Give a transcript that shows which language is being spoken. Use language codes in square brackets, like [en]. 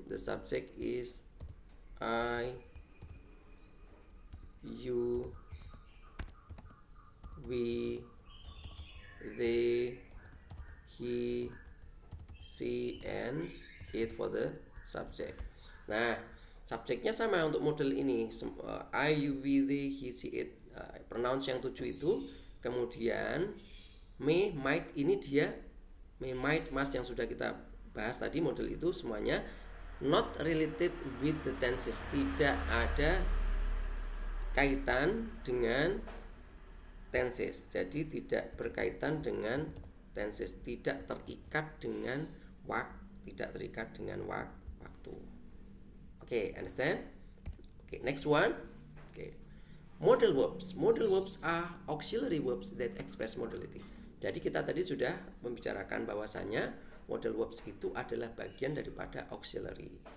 [en] The subject is I, you, we, they, he, she, and it for the subject. [id] Nah, subjeknya sama untuk model ini. [en] I, you, we, they, he, she, it. Pronouns [id] yang 7 itu. Kemudian may, might ini dia may, might, must yang sudah kita bahas tadi. Model itu semuanya [en] not related with the tenses. [id] Tidak ada kaitan dengan tenses. Jadi tidak berkaitan dengan tenses, tidak terikat dengan waktu. [en] Okay, understand? Okay, next one. Okay. Modal verbs. Modal verbs are auxiliary verbs that express modality. [id] Jadi kita tadi sudah membicarakan bahwasanya modal verbs itu adalah bagian daripada auxiliary.